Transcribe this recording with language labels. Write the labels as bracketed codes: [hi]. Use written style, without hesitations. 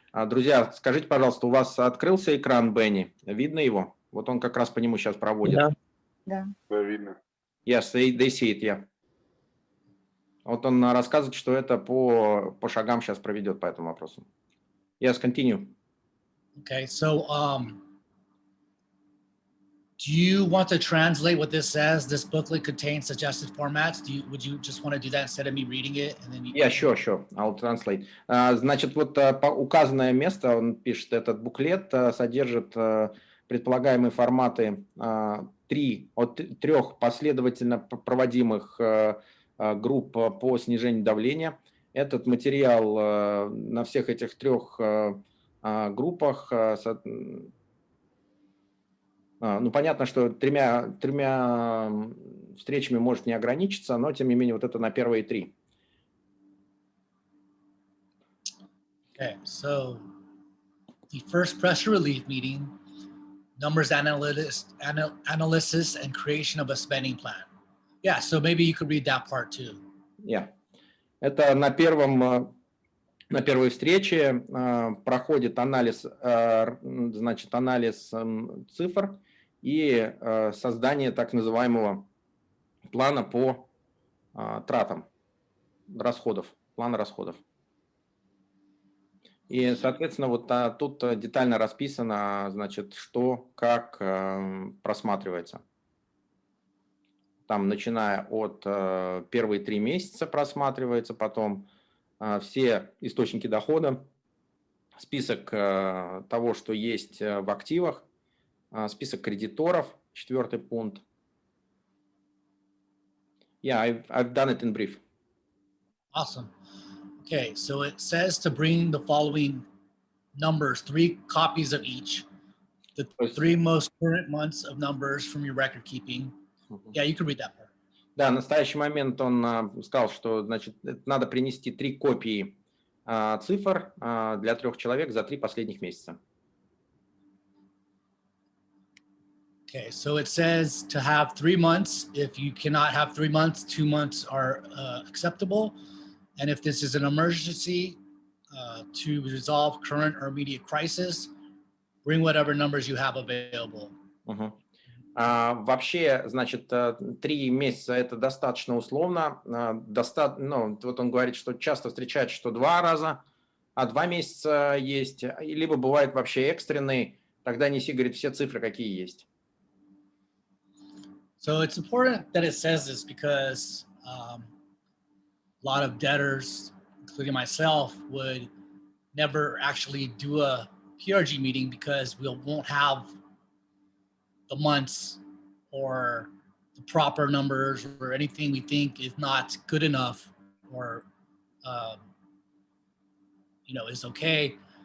[ru] Друзья, скажите, пожалуйста, у вас открылся экран Бени? Видно его? Вот он как раз по нему сейчас проводит. Да. Да, видно. [en] Yes, they see it, yeah. [ru] Вот он рассказывает, что это по шагам сейчас проведет по этому вопросу. [en] Yes, continue. Okay, so do you want to translate what this says? This booklet contains suggested formats. Would you just want to do that instead of me reading it? And then you Yeah, sure. I'll translate. [ru] Значит, вот по указанное место, он пишет, этот буклет содержит предполагаемые форматы трех последовательно проводимых групп по снижению давления. Этот материал на всех этих трех группах, ну, понятно, что тремя встречами может не ограничиться, но, тем не менее, вот это на первые три. [en] Okay, so the first pressure relief meeting, numbers analysis and creation of a spending plan. Yeah, so maybe you could read that part too. Yeah. [ru] Это на первой встрече проходит анализ, значит, анализ цифр и создание так называемого плана по тратам, плана расходов. И, соответственно, вот тут детально расписано, значит, что, как просматривается. Там, начиная от первые 3 месяца просматривается, потом все источники дохода, список того, что есть в активах, список кредиторов, 4-й пункт. [en] Yeah, I've done it in brief. Awesome. Okay, so it says to bring the following numbers, 3 copies of each. The 3 most current months of numbers from your record keeping. Yeah, you can read that part. [ru] Да, в настоящий момент он сказал, что, значит, надо принести 3 копии цифр для 3 человек за 3 последних месяца. [en] Okay, so it says to have 3 months. If you cannot have 3 months, 2 months are acceptable. And if this is an emergency to resolve current or immediate crisis, bring whatever numbers you have available. [ru] Вообще, значит, 3 месяца это достаточно условно. Ну, вот он говорит, что часто встречается, что 2 раза, а 2 месяца есть, либо бывает вообще экстренный, тогда неси, говорит, все цифры, какие есть. [en] So it's important that it says this because a lot of debtors, including myself, would never actually do a PRG meeting because we won't have the months or the proper numbers or anything we think is not good enough or is okay.